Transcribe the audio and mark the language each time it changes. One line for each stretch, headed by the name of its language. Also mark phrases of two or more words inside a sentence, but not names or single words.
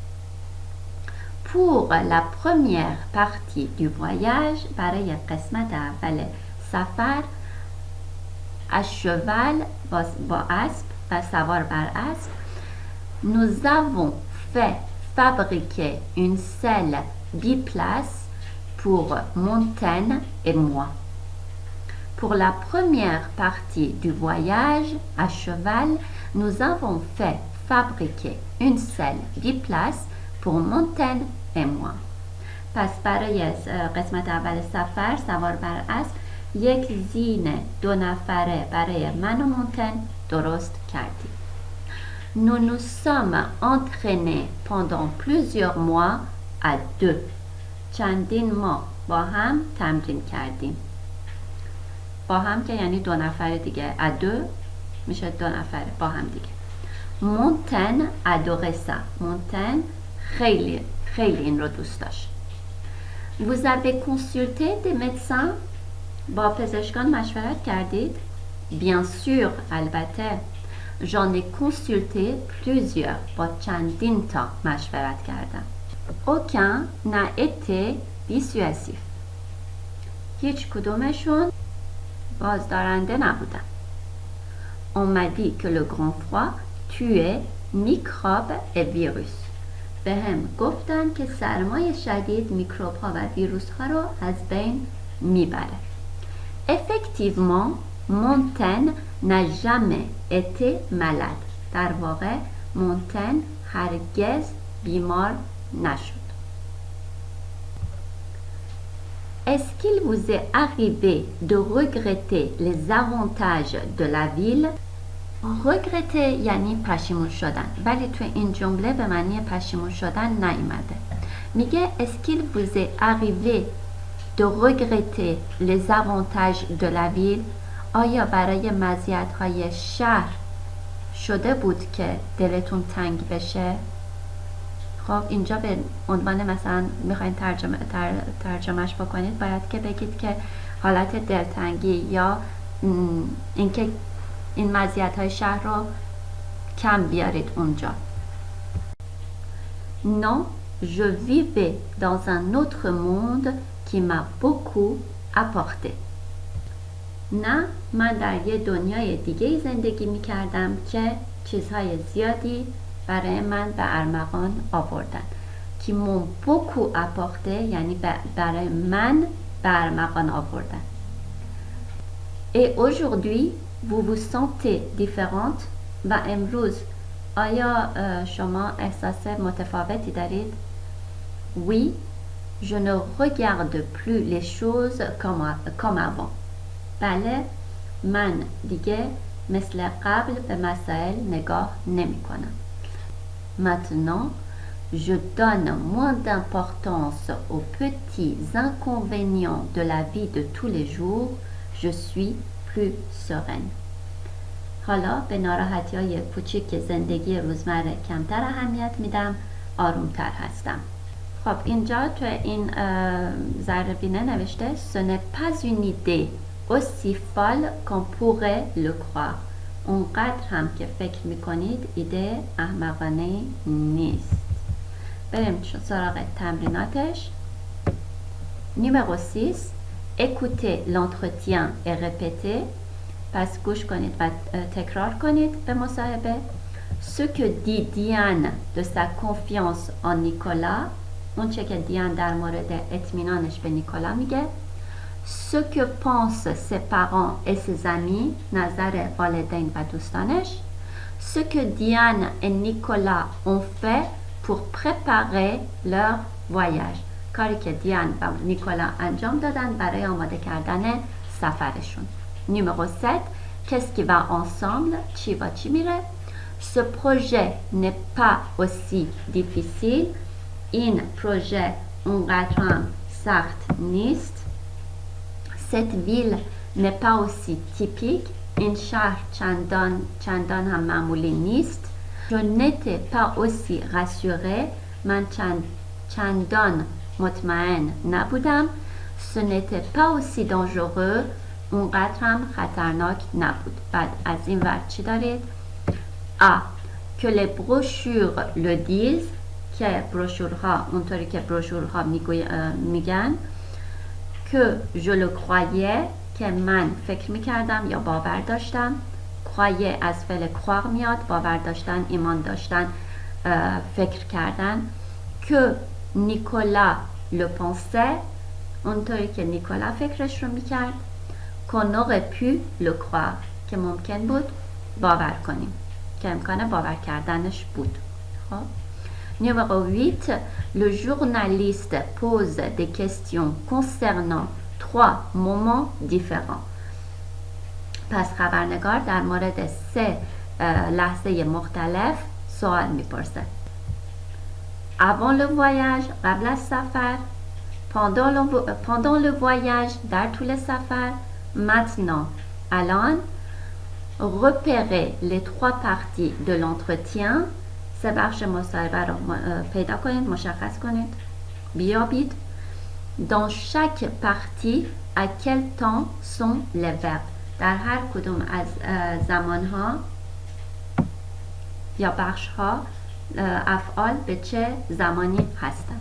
French: Pour la première partie du voyage,
Persian: برای قسمت اول سفر
French: à cheval
Persian: با اسب و سوار بر اسب
French: nous avons fait fabriquer une selle biplace pour Montaigne et moi. Pour la première partie du voyage à cheval, nous avons fait fabriquer une selle biplace pour Montaigne et moi.
Persian: پس برای قسمت اول سفر سوار بر اسب یک زین 2 نفره برای من و مونتن درست کردیم.
French: Nous nous sommes entraînés pendant plusieurs mois à 2.
Persian: چندین ماه با هم تمرین کردیم. با هم که یعنی 2 نفره دیگه. à 2 میشه 2 نفره با هم دیگه.
French: Montaigne adorait ça.
Persian: Montaigne خیلی این رو دوست داشت.
French: Vous avez consulté des médecins?
Persian: با پزشکان مشورت کردید؟
French: Bien sûr,
Persian: البته.
French: J'en ai consulté plusieurs.
Persian: با چندین تا مشورت کردم.
French: Aucun n'a été dissuasif.
Persian: هیچ کدومشون بازدارنده نبودن.
French: On m'a dit que le grand froid tuait microbes et virus.
Persian: به هم گفتن که سرمای شدید میکروب ها و ویروس ها رو از بین میبره.
French: Effectivement, Montaigne n'a jamais été malade.
Persian: در واقع مونتن هرگز بیمار نشد.
French: Est-ce qu'il vous est arrivé de regretter les avantages de la ville?
Persian: regretter یعنی پشیمون شدن، ولی تو این جمله به معنی پشیمون شدن نیامده.
French: میگه est-ce qu'il vous est arrivé de regretter les avantages de la ville؟
Persian: آیا برای مزیت‌های شهر شده بود که دلتون تنگ بشه؟ خب اینجا به عنوان مثلا میخواین ترجمهش بکنید باید که بگید که حالت دلتنگی یا اینکه این مزیت‌های شهر رو کم بیارید اونجا.
French: Non, je vivais dans un autre monde qui m'a beaucoup apporté.
Persian: نه، من در یه دنیای دیگه زندگی می‌کردم که چیزهای زیادی برای من به ارمغان آوردن.
French: qui m'ont beaucoup apporté
Persian: یعنی برای من به ارمغان آوردن.
French: Et aujourd'hui, vous vous sentez différente؟
Persian: و امروز آیا شما احساس متفاوتی دارید؟
French: Oui, je ne regarde plus les choses comme avant.
Persian: بله، من دیگه مثل قبل به مسائل نگاه نمی کنم.
French: Maintenant, je donne moins d'importance aux petits inconvénients de la vie de tous les jours. Je suis plus sereine.
Persian: حالا به ناراحتی‌های کوچیک زندگی روزمره کمتر اهمیت میدم، آرومتر هستم. خب اینجا تو این ضربینه نوشته
French: Ce n'est pas une idée aussi folle qu'on pourrait le croire.
Persian: اونقدر هم که فکر میکنید ایده احمقانه نیست. بریم سراغ تمریناتش.
French: Numéro 6. Écoutez l'entretien et répétez.
Persian: پس گوش کنید و تکرار کنید به مصاحبه.
French: Ce que dit Diane de sa confiance en Nicolas.
Persian: اون چه که دیان در مورد اطمینانش به نیکولا میگه.
French: Ce que pensent ses parents et ses amis.
Persian: نظر والدین و دوستانش.
French: Ce que Diane et Nicolas ont fait pour préparer leur voyage.
Persian: کاری که دیان و نیکولا انجام دادن برای آماده کردن سفرشون.
French: numéro 7 qu'est-ce qui va ensemble
Persian: چی با چی میره.
French: ce projet n'est pas aussi difficile
Persian: این پروژه اونقدر هم سخت نیست.
French: cette ville n'est pas aussi typique
Persian: این شهر چندان هم معمولی نیست.
French: je n'étais pas aussi rassurée
Persian: من چندان مطمئن نبودم.
French: ce n'était pas aussi dangereux
Persian: اونقدر هم خطرناک نبود. بعد از این ور چی دارید؟
French: A que les brochures le disent
Persian: که بروشورها اونطوری که بروشورها میگن. که
French: je le croyais
Persian: که من فکر میکردم یا باور داشتم. croyais از فعل croire میاد، باور داشتن، ایمان داشتن، فکر کردن. که نیکولا
French: le pensait
Persian: اونطوری که نیکولا فکرش رو میکرد.
French: qu'on aurait pu le croire
Persian: که ممکن بود باور کنیم، که امکان باور کردنش بود.
French: خب numéro 8 le journaliste pose des questions concernant 3 moments différents.
Persian: پس خبرنگار در مورد 3 لحظه مختلف سوال میپرسه.
French: avant le voyage
Persian: قبل از سفر.
French: pendant le voyage
Persian: در طول سفر. maintenant الان.
French: repérer les 3 parties de l'entretien
Persian: 3 بخش مصاحبه رو پیدا کنید، مشخص کنید، بیابید.
French: dans chaque partie à quel temps sont les verbes
Persian: در هر کدوم از زمانها یا بخشها افعال به چه زمانی هستند.